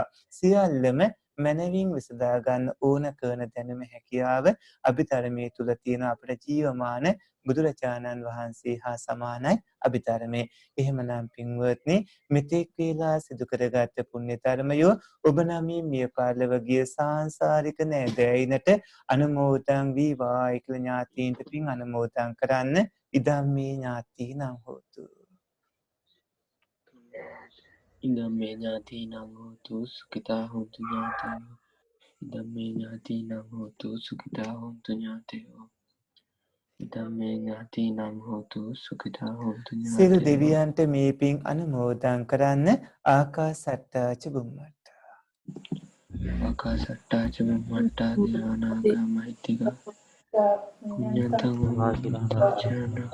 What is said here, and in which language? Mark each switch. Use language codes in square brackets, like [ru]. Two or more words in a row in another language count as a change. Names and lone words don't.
[si] සියල්ලම මනවින් විසඳා ගන්න ඕන කරන දැනුම හැකියාව අභිධර්මයේ තුල තියෙන අපේ ජීවමාන බුදුරජාණන් වහන්සේ හා සමානයි අභිධර්මයේ. එහෙමනම් පින්වත්නි මෙතෙක් වේලා සිදු කරගත් පුණ්‍ය ධර්මයෝ ඔබ නම් මිය පාරලව ගිය සාංශාරික නෑදෑයිනට අනුමෝදන් වේවා කියලා ඥාතීන්ට පින් අනුමෝදන් කරන්න. [pi] ඉදම්මේ ඥාතීනං හෝතු. ඉදම්මේ ඥාතීනං හෝතු සුඛිතා හොන්තු ඥාතයෝ. ඉදම්මේ ඥාතීනං හෝතු සුඛිතා හොන්තු ඥාතයෝ. ඉදම්මේ ඥාතීනං හෝතු සුඛිතා හොන්තු ඥාතයෝ. [si] සියලු දෙවියන්ට මේ පින් අනුමෝදන් කරන්න. [pi] ආකාසට්ටා ච බුම්මට්ටා. ආකාසට්ටා ච බුම්මට්ටා දේවානාගා මහිත්‍තිකා. පුඤ්ඤන්තං වාසුරං